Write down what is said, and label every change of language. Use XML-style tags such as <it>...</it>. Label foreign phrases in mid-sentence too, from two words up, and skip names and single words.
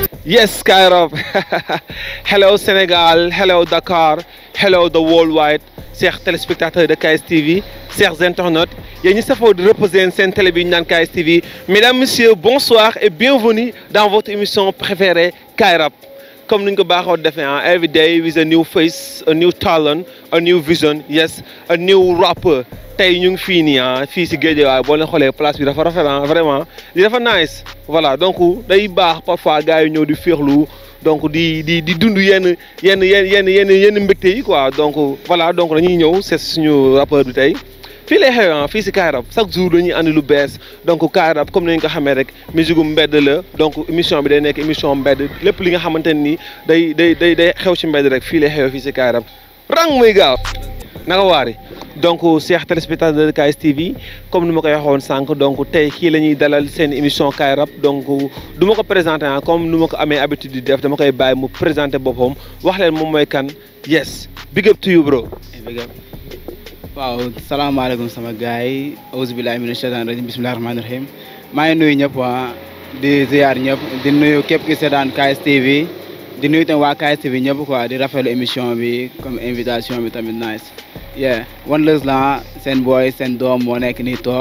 <en>Yes, Kairab. Hello Sénégal, hello Dakar, hello the worldwide,</en> <fr>chers téléspectateurs de KSTV, chers internautes. Il y a une de représenter une télévision KSTV. Mesdames, messieurs, bonsoir et bienvenue dans votre émission préférée, Kairab. Comme nous avons dit,</fr> <en>every day with a new face, a new talent, a new vision, yes, a new rapper.</en> <wo>Tey ñu ngi fii nii fii si Guédiawaye boo leen xoolee place bi dafa rafet vraiment li dafa nice voilà donc day baax parfois gars yi ñëw di féexlu donc di dund yenn mbégte yi quoi donc voilà donc dañuy ñëw c'est suñu rappeur bi tey fii lay xew fii si Kairab</wo> <fr>chaque jour</fr> <wo>dañuy andi lu bees donc Kairab comme ni ñu ko xamee rek musique mbedd la donc émission bi day nekk émission mbedd lépp li nga xamante ni day xew ci mbedd rek fii lay xew fii si Kairab rang muy gaaw naka waari donc</wo> <fr>chers téléspectateurs de KSTV</fr> <wo>comme ni ma koy waxoon sànq donc tey kii la ñuy dalal seen émission Kairab donc du ma ko présenté comme ni ma ko amee habitude di def dama koy bàyyi mu présenté boppam wax leen moom mooy kan</wo> <en>yes big up to you bro. big up</en> <wo>waaw salaamaaleykum sama gars yi</wo> <ar>أعوذ بالله من الشيطان الرجيم بسم الله الرحمن الرحيم</ar> <wo>maa ngi nuyu ñëpp di ziar ñëpp di nuyu képp ki seetaan KSTV di nuyu tam waa KSTV ñëpp quoi di rafetlu émission bi comme invitation bi tamit nice. yeah One Love la seen boy seen doom moo nekk nii toog.</wo>